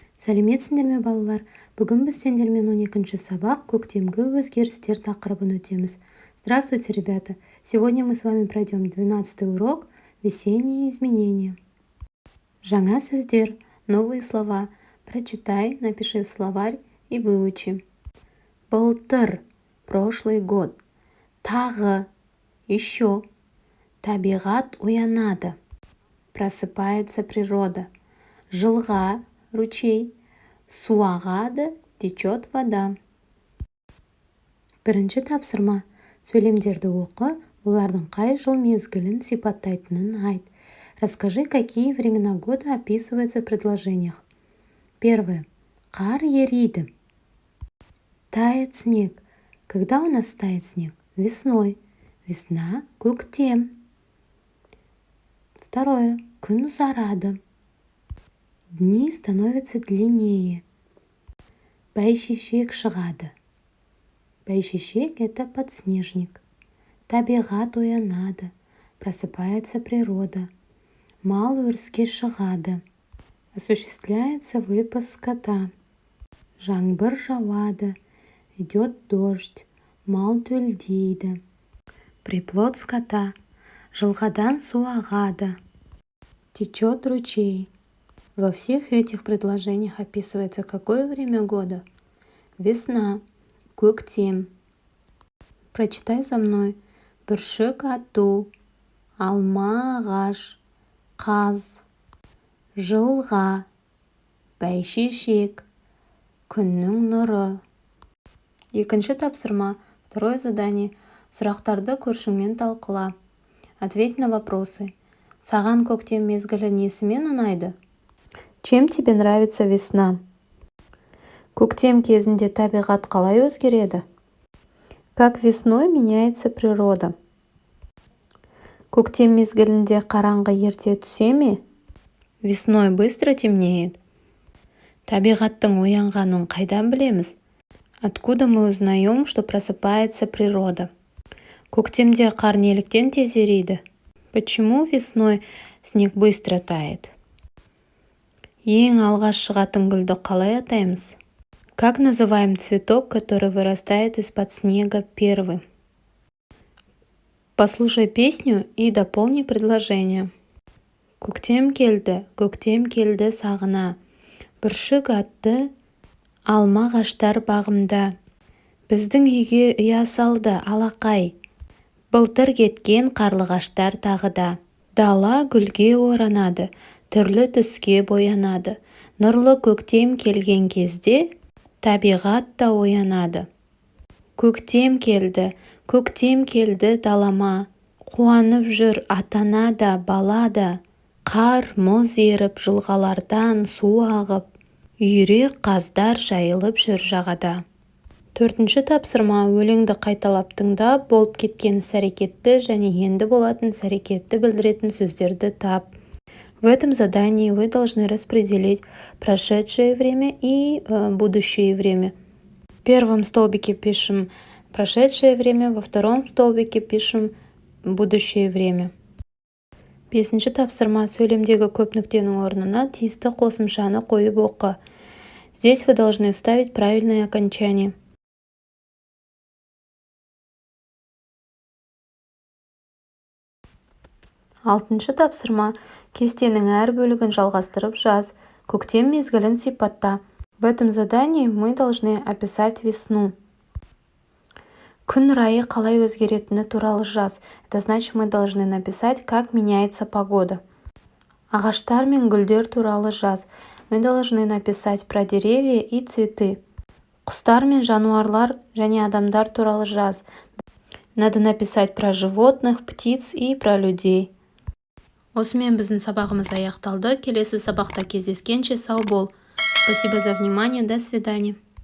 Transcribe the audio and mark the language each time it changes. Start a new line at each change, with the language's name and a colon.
Kazakh: Сәлеметсіңдер ме, балалар? Бүгін біз сендермен 12-ші сабақ көктемгі өзгерістер тақырыбын өтеміз.
Russian: Здравствуйте, ребята! Сегодня мы с вами пройдем 12-й урок «Весенние изменения».
Kazakh: Жаңа сөздер,
Russian: новые слова. Прочитай, напиши в словарь и выучи. Былтыр – прошлый год. Тағы – еще.
Kazakh: Табиғат оянады.
Russian: Просыпается природа.
Kazakh: Жылға – ручей. Су ағады,
Russian: течет вода.
Kazakh: Бірінші тапсырма. Сөйлемдерді оқы, олардың қай жыл мезгілін сипаттайтынын айт.
Russian: Расскажи, какие времена года описываются в предложениях. Первое.
Kazakh: Қар ериді.
Russian: Тает снег. Когда у нас тает снег? Весной. Весна – көктем. Второе.
Kazakh: Күн ұзарады.
Russian: Дни становятся длиннее.
Kazakh: Бәйшешек шығады. Бәйшешек –
Russian: это подснежник.
Kazakh: Табиғат оянады.
Russian: Просыпается природа.
Kazakh: Мал өріске шығады.
Russian: Осуществляется выпас скота.
Kazakh: Жаңбыр жауады.
Russian: Идет дождь.
Kazakh: Мал төлдейді.
Russian: Приплод скота.
Kazakh: Жылғадан су ағады.
Russian: Течет ручей. Во всех этих предложениях описывается какое время года? Весна, көктем. Прочитай за мной.
Kazakh: Бүршік ату, алма ағаш, қаз, жылға, бәйшешек, күннің нұры. Екінші тапсырма.
Russian: Второе задание.
Kazakh: Сұрақтарды көршіңмен талқыла.
Russian: Ответь на вопросы.
Kazakh: Саған көктем мезгілі несімен ұнайды?
Russian: Чем тебе нравится весна?
Kazakh: Көктем кезінде табиғат қалай өзгереді?
Russian: Как весной меняется природа?
Kazakh: Көктем мезгілінде қараңғы ерте түсе ме?
Russian: Весной быстро темнеет.
Kazakh: Табиғаттың оянғанын қайдан білеміз?
Russian: Откуда мы узнаем, что просыпается природа?
Kazakh: Көктемде қар неліктен тез ериді?
Russian: Почему весной снег быстро тает?
Kazakh: Ең алғаш шығатын гүлді қалай атаймыз?
Russian: Как называем цветок, который вырастает из-под снега первым? Послушай песню и дополни предложение.
Kazakh: Көктем келді сағына. Бүршік атты, алма ағаштар бағымда. Біздің үйге ұя салды алақай. Былтыр кеткен қарлығаштар тағыда. Дала гүлге оранады, түрлі түске боянады. Нұрлы көктем келген кезде табиғат та оянады. Көктем келді далама. Қуанып жүр ата-ана да, бала да. Қар, мұз еріп, жылғалардан су ағып. Үйрек қаздар жайылып жүр жағада. Төртінші тапсырма. Өлеңді қайталап тыңдап, болып кеткен іс-әрекетті және енді болатын іс-әрекетті білдіретін сөздерді тап.
Russian: В этом задании вы должны распределить прошедшее время и будущее время. В первом столбике пишем прошедшее время, во втором столбике пишем будущее время.
Kazakh: Бесінші тапсырма. Сөйлемдегі көп нүктенің орнына тиісті қосымшаны қойып оқы.
Russian: Здесь вы должны вставить правильное окончание.
Kazakh: Алтыншы тапсырма. Кестенің әр бөлігін жалғастырып жаз. Көктем мезгілін сипатта.
Russian: В этом задании мы должны описать весну.
Kazakh: Күн райы қалай өзгеретіні туралы жаз.
Russian: Это значит, мы должны написать, как меняется погода.
Kazakh: Ағаштар мен гүлдер туралы жаз.
Russian: Мы должны написать про деревья и цветы.
Kazakh: Құстар мен жануарлар және адамдар туралы жаз.
Russian: Надо написать про животных, птиц и про людей.
Kazakh: Осымен біздің сабағымыз аяқталды. Келесі сабақта кездескенше сау бол.
Russian: Спасибо за внимание. До свидания.